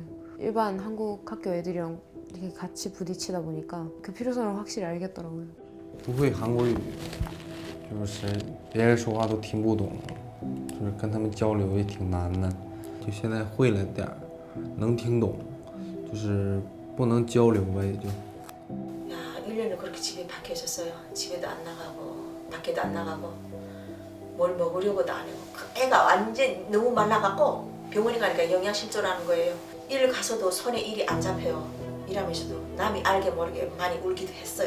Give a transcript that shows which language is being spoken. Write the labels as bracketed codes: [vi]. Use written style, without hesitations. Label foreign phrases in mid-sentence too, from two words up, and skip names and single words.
[ko] 일반 한국 학교 애들이랑 이렇게 같이 부딪히다 보니까 그 필요성을 확실히 알겠더라고요. [zh] 不会韩国语，就是别人说话都听不懂，就是跟他们交流也挺难的。就现在会了点儿，能听懂，就是不能交流呗，就。 [ko] 야, 1년을 그렇게 집에 박혀 있었어요. 집에도 안 나가고 밖에도 안 나가고 뭘 먹으려고도 안 해고 애가 완전 너무 말라갖고 병원에 가니까 영양실조라는 거예요. 일 가서도 손에 일이 안 잡혀요. 일하면서도 남이 알게 모르게 많이 울기도 했어요.